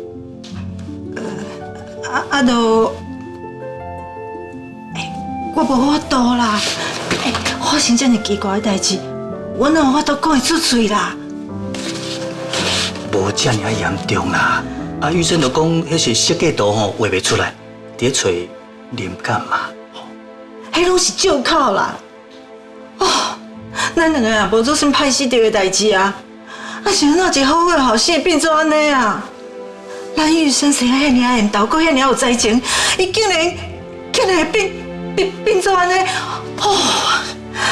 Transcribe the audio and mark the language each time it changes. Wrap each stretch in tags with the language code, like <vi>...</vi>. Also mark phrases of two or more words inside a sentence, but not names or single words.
<nan>我無法度啦。發生這麼奇怪的代志，我哪有法度講會出嘴啦？無這麼嚴重啦。啊，醫生就講，迄是色過度吼，畫袂出來，在找靈感嘛。迄攏是借口啦！哦，咱兩個也無做啥歹死着的代志啊！啊，是安怎一好好的後生變做安尼啊？咱醫生生遐爾緣投，閣遐爾有才情，伊竟然會變做安尼！哦，</nan>